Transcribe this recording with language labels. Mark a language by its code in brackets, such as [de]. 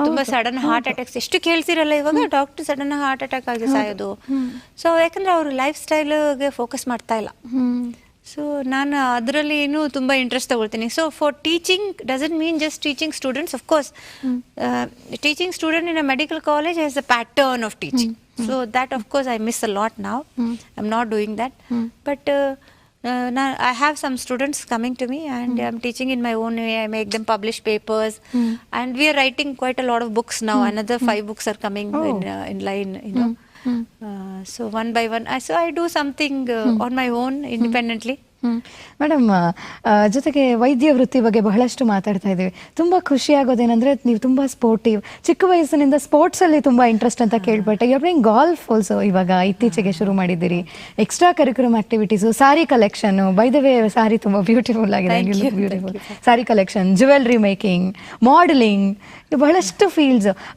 [kn] ತುಂಬಾ sudden heart attacks ಎಷ್ಟು ಕೇಳ್ತಿರಲ್ಲ ಇವಾಗ, ಡಾಕ್ಟರ್ ಸಡನ್ ಹಾರ್ಟ್ ಅಟ್ಯಾಕ್ ಆಗಿ ಸಾಯೋದು. ಸೊ ಯಾಕಂದ್ರೆ ಅವರು ಲೈಫ್ ಸ್ಟೈಲ್ಗೆ ಫೋಕಸ್ ಮಾಡ್ತಾ ಇಲ್ಲ. ಸೊ ನಾನು ಅದರಲ್ಲಿ ಇನ್ನೂ ತುಂಬ ಇಂಟ್ರೆಸ್ಟ್ ತಗೊಳ್ತೀನಿ. [en] So for teaching doesn't mean just teaching students. Of course teaching student in a medical college has a pattern of teaching. So that of course I miss a lot now. I'm not doing that. But now I have some students coming to me and I'm teaching in my own way. I make them publish papers and we are writing quite a lot of books now. Another 5 books are coming in line, you know. So one by one, so I do something on my own independently. [kn] Madam, ಜೊತೆಗೆ ವೈದ್ಯ ವೃತ್ತಿ ಬಗ್ಗೆ ಬಹಳಷ್ಟು ಮಾತಾಡ್ತಾ ಇದ್ದೀವಿ. ತುಂಬ ಖುಷಿ ಆಗೋದೇನೆಂದರೆ ನೀವು ತುಂಬ ಸ್ಪೋರ್ಟಿವ್, ಚಿಕ್ಕ ವಯಸ್ಸಿನಿಂದ ಸ್ಪೋರ್ಟ್ಸಲ್ಲಿ ತುಂಬ ಇಂಟ್ರೆಸ್ಟ್ ಅಂತ ಕೇಳ್ಪಟ್ಟೆ. [en] you are playing golf also, [kn] ಇವಾಗ ಇತ್ತೀಚೆಗೆ ಶುರು ಮಾಡಿದ್ದೀರಿ. Extra curriculum activities, sorry collection, by the way ಸಾರಿ ತುಂಬ ಬ್ಯೂಟಿಫುಲ್ ಆಗಿದೆ, ಬ್ಯೂಟಿಫುಲ್ ಸಾರಿ ಕಲೆಕ್ಷನ್, ಜ್ಯುವೆಲ್ರಿ ಮೇಕಿಂಗ್, ಮಾಡೆಲಿಂಗ್, ಬಹಳಷ್ಟು ಫೀಲ್ಡ್ಸ್.